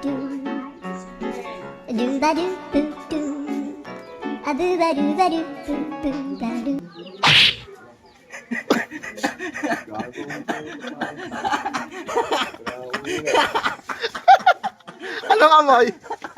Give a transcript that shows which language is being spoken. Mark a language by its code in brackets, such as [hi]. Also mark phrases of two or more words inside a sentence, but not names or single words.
[tl] do ba do boo do a boo ba do boo boo ba do. Anong amoy?